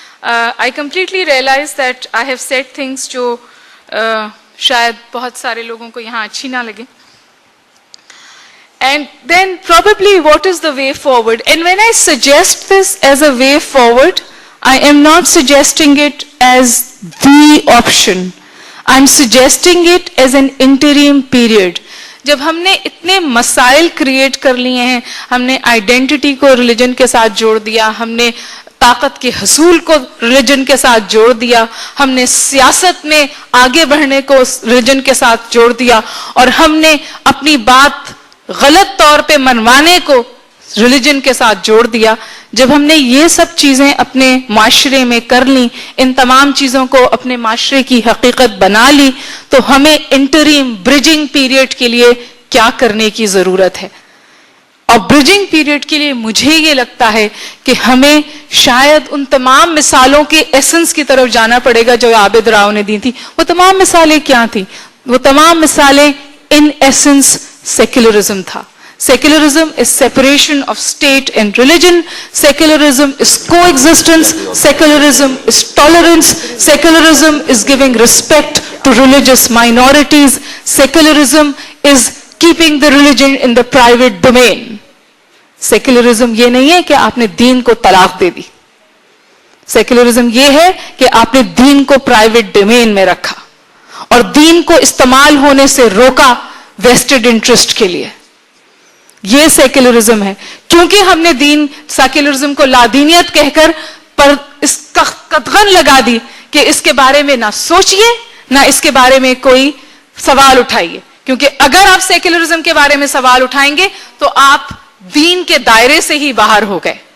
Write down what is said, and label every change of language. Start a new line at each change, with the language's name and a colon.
English: I completely realize that I have said things
Urdu: جو شاید بہت سارے لوگوں کو یہاں اچھی نہ لگے.
English: And then probably what is the way forward? And when I suggest this as a way forward, I am not suggesting it as the option. I'm suggesting it as an interim period.
Urdu: جب ہم نے اتنے مسائل create کر لیے ہیں, ہم نے آئیڈینٹی کو ریلیجن کے ساتھ جوڑ دیا, ہم نے طاقت کے حصول کو ریلیجن کے ساتھ جوڑ دیا, ہم نے سیاست میں آگے بڑھنے کو ریلیجن کے ساتھ جوڑ دیا, اور ہم نے اپنی بات غلط طور پہ منوانے کو ریلیجن کے ساتھ جوڑ دیا. جب ہم نے یہ سب چیزیں اپنے معاشرے میں کر لیں, ان تمام چیزوں کو اپنے معاشرے کی حقیقت بنا لی, تو ہمیں انٹریم برجنگ پیریڈ کے لیے کیا کرنے کی ضرورت ہے. اور برجنگ پیریڈ کے لیے مجھے یہ لگتا ہے کہ ہمیں شاید ان تمام مثالوں کے ایسنس کی طرف جانا پڑے گا جو عابد راؤ نے دی تھی. وہ تمام مثالیں کیا تھیں؟ وہ تمام مثالیں ان ایسنس سیکولرزم تھا.
English: Secularism is separation of state and religion. Secularism is coexistence. Secularism is tolerance. Secularism is giving respect to religious minorities. Secularism is keeping the religion in the private domain.
Urdu: Secularism یہ نہیں ہے کہ آپ نے دین کو طلاق دے دی. Secularism یہ ہے کہ آپ نے دین کو private domain میں رکھا اور دین کو استعمال ہونے سے روکا vested interest کے لیے. یہ سیکولرزم ہے. کیونکہ ہم نے سیکولرزم کو لادینیت کہہ کر پر اس کا قدغن لگا دی کہ اس کے بارے میں نہ سوچئے نہ اس کے بارے میں کوئی سوال اٹھائیے, کیونکہ اگر آپ سیکولرزم کے بارے میں سوال اٹھائیں گے تو آپ دین کے دائرے سے ہی باہر ہو گئے.